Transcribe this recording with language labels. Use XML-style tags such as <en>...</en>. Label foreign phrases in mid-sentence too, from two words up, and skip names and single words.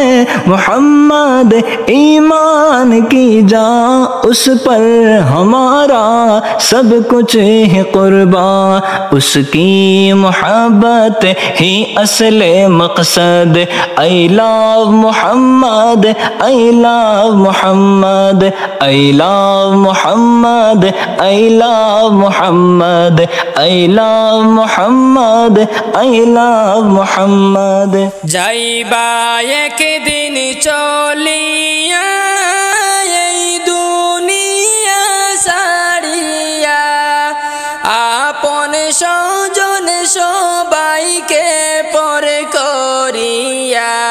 <ur>محمد ایمان کی جا، اس پر ہمارا سب کچھ ہے قربان، اس کی محبت ہی اصل مقصد، اے لو محمد، اے لو محمد، اے لو محمد، اے لو محمد، اے لو محمد، اے لو محمد،</ur> <bn>যাইবা একদিন চলিয়া এই দুনিয়া ছাড়িয়া, আপন স্বজন সবাইকে পর করিয়া,</bn>